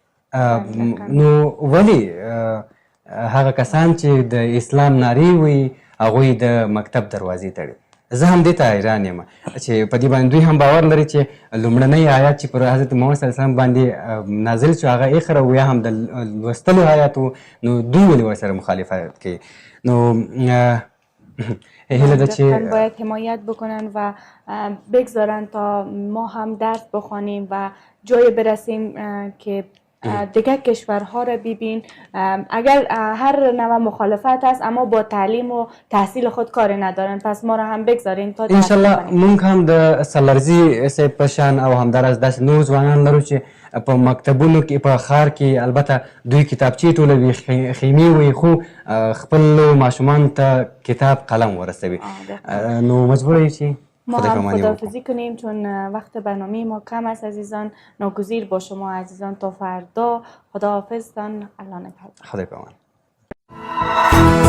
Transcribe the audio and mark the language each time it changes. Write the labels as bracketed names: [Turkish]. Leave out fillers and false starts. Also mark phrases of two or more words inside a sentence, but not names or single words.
[Pashto] نو ولې هغه کسان چې د اسلام نارې وایي هغوی د مکتب دروازې تړي زه هم دې ته حیران یم چې په دې باندې دوی هم باور لري چې لومړنی آیات چې پر حضرت محمد صلی الله علیه وسلم باندې نازل شو هغه اقرا و یا هم د لوستلو آیات نو دوی ولې ورسره مخالفت کوي نو [Persian] باید حمایت بکنن و بگذارن تا ما هم درس بخوانیم و جای برسیم که دیگر کشورها را ببین اگر هر نوع مخالفت هست اما با تعلیم و تحصیل خود کاری ندارن پس ما را هم بگذارین تا [Pashto] انشالله مونږ هم د سالارزي صاحب په شان او همداراز داسې نور ځوانان لرو چې په مکتبونو کې په ښار کې البته دوی کتابچې ټولوي خیمې وي خو خپل ماشومان ته کتاب قلم ورسوي نو مجبور یې چې [Persian] ما هم خداحافظی کنیم چون وقت برنامه ما کم است عزیزان ناگزیر با شما عزیزان تا فردا خداحافظتان الله نگهدار خدا پامان